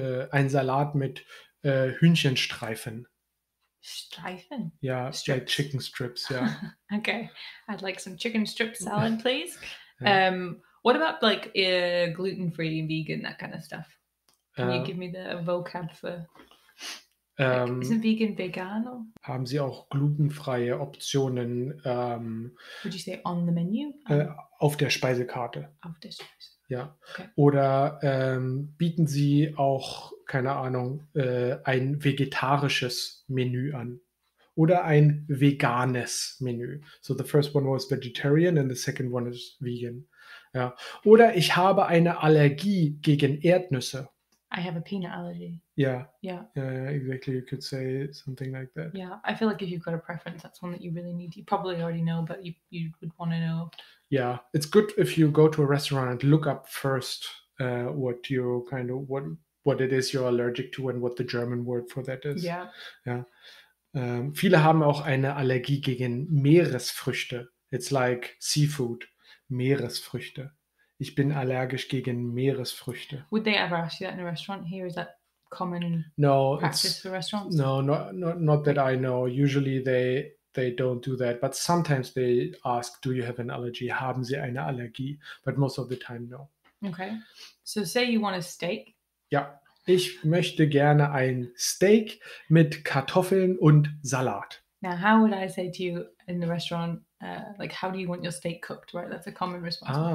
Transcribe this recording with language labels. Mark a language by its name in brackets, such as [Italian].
[German] Ein Salat mit Hühnchenstreifen. Streifen. [English] Yeah, Strips. like chicken strips. Yeah. Okay, I'd like some chicken strip salad, please. Yeah. What about like gluten-free and vegan, that kind of stuff? Can you give me the vocab for? Isn't vegan vegano? [German] Haben Sie auch glutenfreie Optionen [English] Would you say on the menu? [German] auf der Speisekarte? Auf der Speise. Ja. [English] Okay. [German] Oder bieten Sie auch, keine Ahnung, ein vegetarisches Menü an? Oder ein veganes Menü. [English] So the first one was vegetarian and the second one is vegan. [German] Ja. Oder ich habe eine Allergie gegen Erdnüsse. [English] I have a peanut allergy. Yeah. Yeah. Yeah, exactly. You could say something like that. Yeah, I feel like if you've got a preference, that's one that you really need. You probably already know, but you would want to know. Yeah, it's good if you go to a restaurant and look up first what you kind of what it is you're allergic to and what the German word for that is. Yeah. [German] Ja. Viele haben auch eine Allergie gegen Meeresfrüchte. [English] It's like seafood, [German] Meeresfrüchte. Ich bin allergisch gegen Meeresfrüchte. [English] Would they ever ask you that in a restaurant here? Is that common No, practice for restaurants? No, not that I know. Usually they don't do that, but sometimes they ask, do you have an allergy? [German] Haben Sie eine Allergie? [English] But most of the time, no. Okay. So say you want a steak. [German] Ja, ich möchte gerne ein Steak mit Kartoffeln und Salat. [English] Now, how would I say to you in the restaurant, like, how do you want your steak cooked, right? That's a common response.